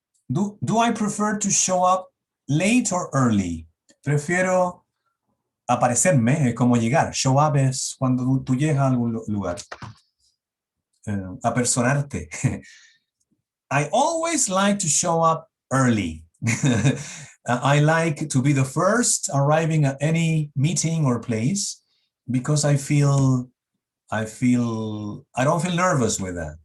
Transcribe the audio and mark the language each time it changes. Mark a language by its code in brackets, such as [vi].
[en] Do I prefer to show up late or early? [es] Prefiero aparecerme, como llegar. Show up es cuando tú llegas a algún lugar. Apersonarte. [en] I always like to show up early. I like to be the first arriving at any meeting or place because I don't feel nervous with that.